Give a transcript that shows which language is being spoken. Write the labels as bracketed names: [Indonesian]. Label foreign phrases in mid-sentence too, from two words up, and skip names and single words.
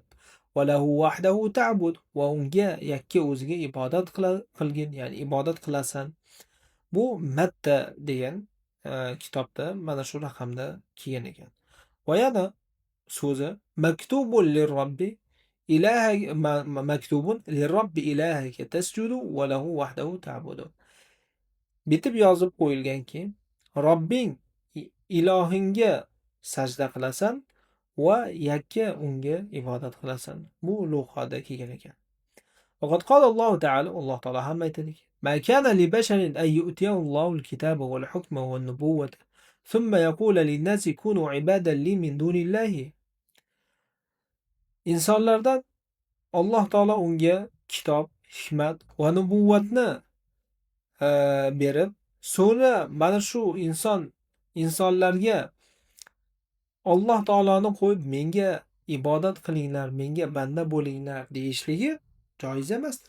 [Arabic] وله وحده تعبد, [Uzbek] va unga yakka o'ziga ibodat qilgin, ya'ni ibodat qilasan. Bu Matta degan kitobda mana shu raqamda kelgan ekan. Va yana so'zi [Arabic] مكتوب للرب مكتوب للرب إلهك تسجد وله وحده تعبد. [Uzbek] Bitib yozib qo'yilganki, Robbing ilohingga sajda qilasan va yakka unga ibodat qilasan. Bu Luqoda kelgan ekan. [Arabic] وقد قال الله تعالى الله تعالى [Uzbek] ham aytadiki: [Arabic] ما كان لبشر أن يؤتيه الله الكتاب والحكم والنبوة ثم يقول للناس كونوا عبادا لي من دون الله. [Uzbek] İnsanlardan Alloh taolo unga kitob, hikmat va nubuvvatni berib, so'ngra mana shu insonlarga Alloh taoloni qo'yib menga ibodat qilinglar, menga banda bo'linglar deyishligi joiz emasdir.